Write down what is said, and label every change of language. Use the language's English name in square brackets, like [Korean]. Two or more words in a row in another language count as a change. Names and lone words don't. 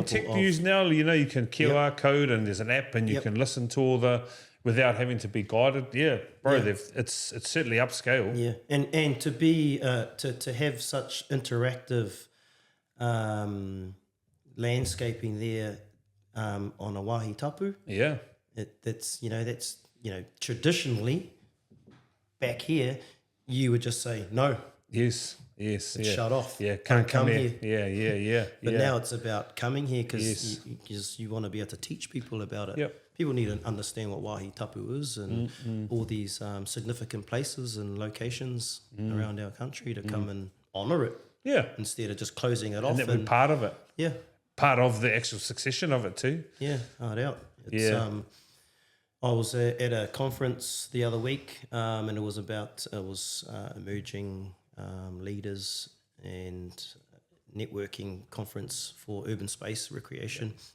[English] And tech news now, you can QR code and there's an app and you can listen to all the without having to be guided. It's certainly upscale. And to be to have such interactive landscaping there on a [Māori] wāhi tapu. [English] That's traditionally back here you would just say no. Shut off. Can't come here. But now it's about coming here because you want to be able to teach people about it. People need to understand what [Māori] wāhi tapu [English] is and all these significant places and locations around our country to come and honour it. Instead of just closing it off. And that would be part of it. Yeah. Part of the actual succession of it too. Yeah, no doubt. I was at a conference the other week, and it was emerging leaders and networking conference for urban space recreation.